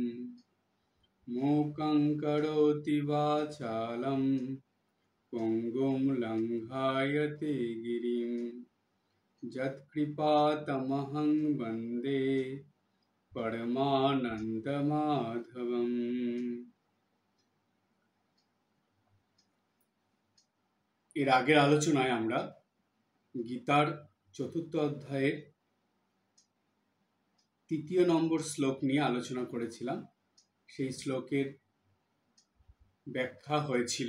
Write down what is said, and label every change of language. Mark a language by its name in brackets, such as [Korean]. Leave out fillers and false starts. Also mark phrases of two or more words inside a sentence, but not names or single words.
[Sanskrit] मूकं करोति वाचालं पङ्गुं लङ्घयते गिरिं यत्कृपातमहं वन्दे परमानन्दमाधवम्। [Bangla] এর আগের আলোচনায় আমরা গীতার চতুর্থ অধ্যায়ের ৩য় নম্বর শ্লোক নিয়ে আলোচনা করেছিলাম। সেই শ্লোকের ব্যাখ্যা হয়েছিল।